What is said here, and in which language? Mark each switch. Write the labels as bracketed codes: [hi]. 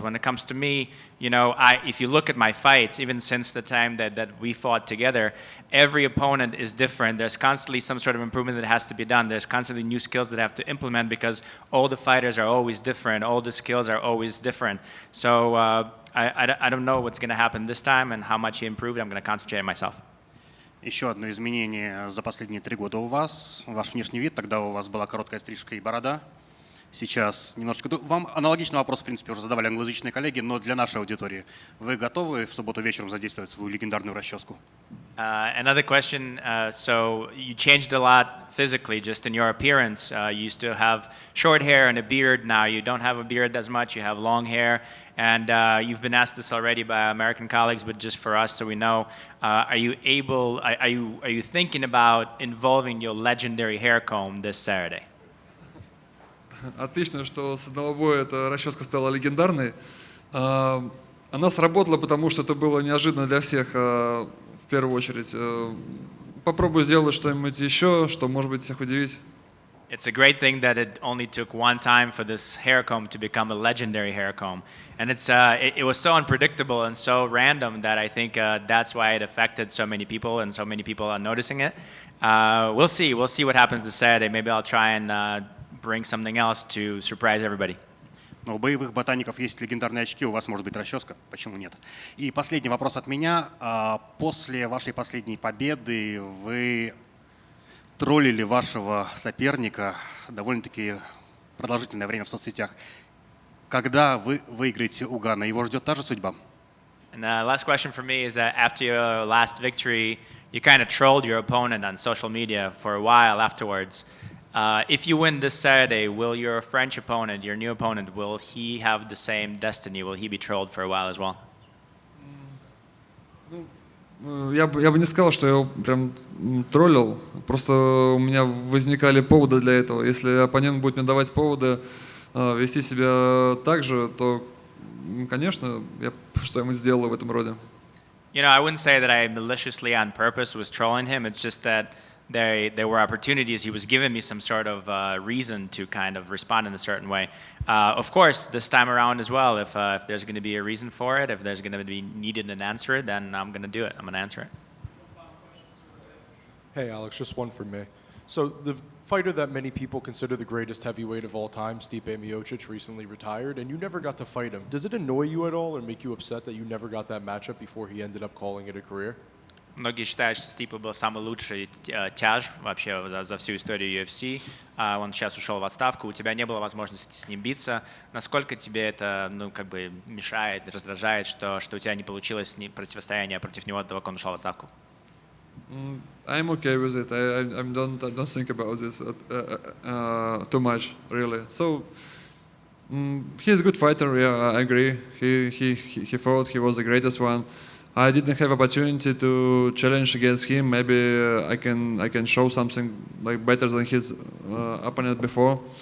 [en] When it comes to me, if you look at my fights, even since the time that we fought together, every opponent is different. There's constantly some sort of improvement that has to be done. There's constantly new skills that I have to implement, because all the fighters are always different. and all the skills are always different. So I don't know what's going to happen this time and how much he improved. I'm going to concentrate on myself. [ru] Еще одно изменение за последние 3 года у вас. Ваш внешний вид. Тогда у вас была короткая стрижка и борода. Сейчас немножечко... Вам аналогичный вопрос, в принципе, уже задавали англоязычные коллеги, но для нашей аудитории. Вы готовы в субботу вечером задействовать свою легендарную расческу? [en] Another question. So you changed a lot physically, just in your appearance. You used to have short hair and a beard. Now you don't have a beard as much. You have long hair. And you've been asked this already by American colleagues, but just for us, so we know, are you thinking about involving your legendary hair comb this Saturday? [ru] Отлично, что с одного боя эта расческа стала легендарной. Она сработала, потому что это было неожиданно для всех, в первую очередь. Попробую сделать что-нибудь еще, что может быть всех удивить. [en] It's a great thing that it only took one time for this hair comb to become a legendary hair comb. And it was so unpredictable and so random that I think that's why it affected so many people and so many people are noticing it. We'll see what happens this Saturday. Maybe I'll try and bring something else to surprise everybody. [ru] Но у боевых ботаников есть легендарные очки, у вас может быть расческа, почему нет? И последний вопрос от меня. После вашей последней победы вы троллили вашего соперника довольно-таки продолжительное время в соцсетях. Когда вы выиграете у Гана, его ждет та же судьба? [en] And the last question for me is that after your last victory, you kind of trolled your opponent on social media for a while afterwards. If you win this Saturday, will your French opponent, your new opponent, will he have the same destiny? Will he be trolled for a while as well? [ru] Я бы не сказал, что я его прям троллил. Просто у меня возникали поводы для этого. Если оппонент будет мне давать поводы вести себя так же, то, конечно, я что-нибудь сделаю в этом роде. [en] You know, I wouldn't say that I maliciously on purpose was trolling him. It's just that there were opportunities. He was giving me some sort of reason to kind of respond in a certain way. Of course, this time around as well, if there's going to be a reason for it, if there's going to be needed an answer, then I'm going to do it. I'm going to answer it. Hey, Alex, just one for me. So the fighter that many people consider the greatest heavyweight of all time, Stipe Miocic, recently retired, and you never got to fight him. Does it annoy you at all or make you upset that you never got that matchup before he ended up calling it a career? [ru] Многие считают, что Стипе был самый лучший тяж вообще за всю историю UFC. Он сейчас ушел в отставку, у тебя не было возможности с ним биться. Насколько тебе это, мешает, раздражает, что у тебя не получилось противостояние против него до того, как он ушел в отставку? [en] I'm okay with it. I don't think about this too much, really. So he's a good fighter. Yeah, I agree. He fought. He was the greatest one. I didn't have opportunity to challenge against him. Maybe I can show something like better than his opponent before.